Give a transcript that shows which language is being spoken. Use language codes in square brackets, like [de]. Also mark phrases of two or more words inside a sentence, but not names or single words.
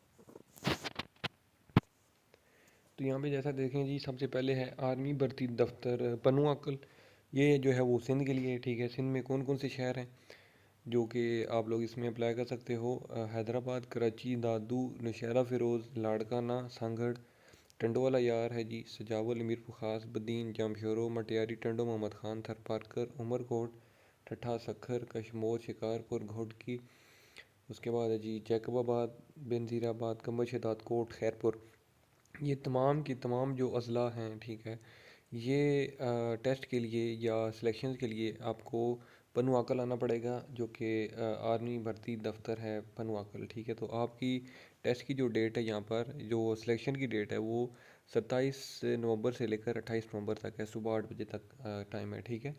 [ur] تو یہاں پہ جیسا دیکھیں جی، سب سے پہلے ہے آرمی بھرتی دفتر پنوں عاقل. یہ جو ہے وہ سندھ کے لیے، ٹھیک ہے۔ سندھ میں کون کون سے شہر ہیں جو کہ آپ لوگ اس میں اپلائی کر سکتے ہو? حیدرآباد، کراچی، دادو، نوشہرہ، فیروز، لاڑکانہ، سانگھڑ، ٹنڈووالا یار ہے جی، سجاول، میرپور خاص، بدین، جامشورو، مٹیاری، ٹنڈو محمد خان، تھرپارکر، عمرکوٹ، ٹھٹھہ، سکھر، کشمور، شکارپور، گھوٹکی. اس کے بعد ہے جی جیکب آباد، بینظیر آباد، قمر شدات کوٹ، خیرپور. یہ تمام کی تمام جو اضلاع ہیں، ٹھیک ہے، یہ ٹیسٹ کے لیے یا سلیکشن کے لیے آپ کو پنوں آقل آنا پڑے گا، جو کہ آرمی بھرتی دفتر ہے پنوں آقل، ٹھیک ہے. تو آپ کی ٹیسٹ کی جو ڈیٹ ہے یہاں پر، جو سلیکشن کی ڈیٹ ہے وہ 27 نومبر سے لے کر 28 نومبر تک ہے، صبح 8 بجے تک ٹائم ہے، ٹھیک ہے.